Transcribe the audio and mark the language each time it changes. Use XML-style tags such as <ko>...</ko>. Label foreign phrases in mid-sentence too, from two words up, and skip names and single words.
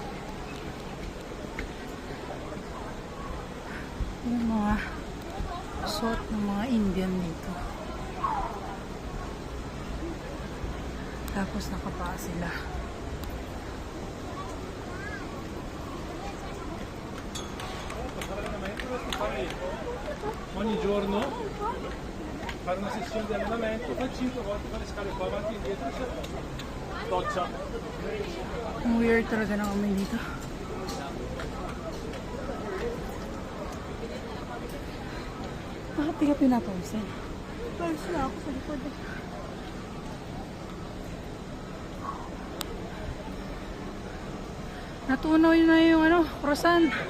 <tl>Yung mga suot ng mga Indian dito. Tapos nakapaa sila.</tl> <it>Ogni giorno fare una sessione di allenamento, fai 5 volte, fare scale qua avanti e indietro, doccia.</it> <tl>Ang weird talaga ng amoy dito. Bakit di ka pinapawisan? First na ako sa likod. Natunaw yun na yung ano, croissant.</tl>